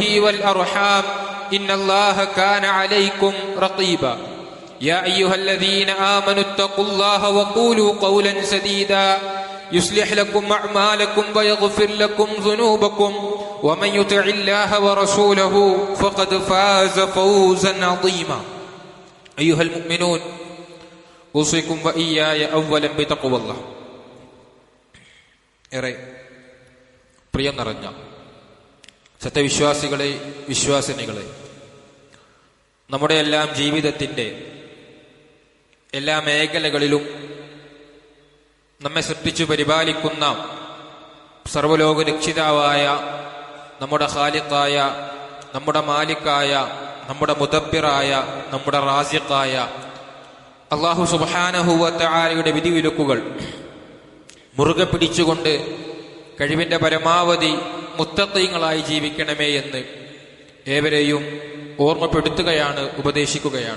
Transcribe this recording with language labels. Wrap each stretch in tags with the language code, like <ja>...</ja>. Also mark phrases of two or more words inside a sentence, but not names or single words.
<ar>والأرحام إن الله كان عليكم رقيبا يا أيها الذين آمنوا اتقوا الله وقولوا قولا سديدا يصلح لكم أعمالكم ويغفر لكم ذنوبكم ومن يطع الله ورسوله فقد فاز فوزا عظيما أيها المؤمنون أوصيكم وإياي أولا بتقوى الله.</ar> <ml>പ്രിയം നിറഞ്ഞ സത്യവിശ്വാസികളെ, വിശ്വാസിനികളെ, നമ്മുടെ എല്ലാം ജീവിതത്തിൻ്റെ എല്ലാ മേഖലകളിലും നമ്മെ സൃഷ്ടിച്ചു പരിപാലിക്കുന്ന സർവ്വലോക രക്ഷിതാവായ നമ്മുടെ ഖാലിഖായ, നമ്മുടെ മാലിക്കായ, നമ്മുടെ മുദബ്ബിറായ, നമ്മുടെ റാസിഖായ അല്ലാഹു</ml> <ar>سبحانه وتعالى</ar> <ml>വിധിവിലക്കുകൾ മുറുകെ പിടിച്ചുകൊണ്ട് കഴിവിന്റെ പരമാവധി മുത്തഖീങ്ങളായി ജീവിക്കണമേ എന്ന് ഏവരെയും ഓർമ്മപ്പെടുത്തുകയാണ്, ഉപദേശിക്കുകയാണ്.</ml>